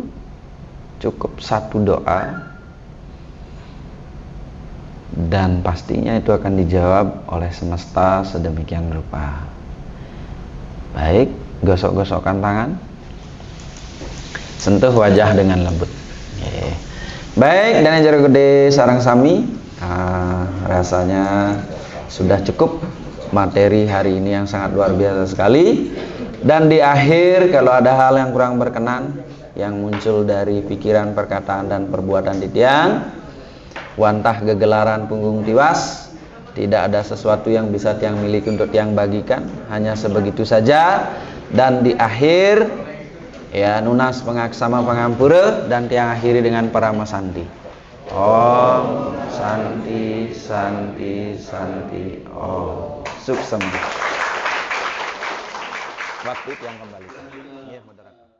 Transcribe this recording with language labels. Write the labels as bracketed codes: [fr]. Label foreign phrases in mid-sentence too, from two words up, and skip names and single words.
[id] Cukup satu doa. dan pastinya itu akan dijawab oleh semesta sedemikian rupa. Baik, gosok-gosokkan tangan, sentuh wajah dengan lembut. Baik, dan [ban] jero gede sarang sami, [id] rasanya sudah cukup materi hari ini yang sangat luar biasa sekali. Dan di akhir, kalau ada hal yang kurang berkenan yang muncul dari pikiran, perkataan, dan perbuatan Titiang, [ban] wantah gegelaran punggung tiwas, [id] tidak ada sesuatu yang bisa Tiang miliki untuk Tiang bagikan, hanya sebegitu saja. Dan di akhir, ya, [ban] nunas pengaksama pangampura, [id] dan Tiang akhiri dengan [sa] parama santi. Om santi santi santi om. Suksema. [id] Waktu Tiang kembalikan. Ya, moderator.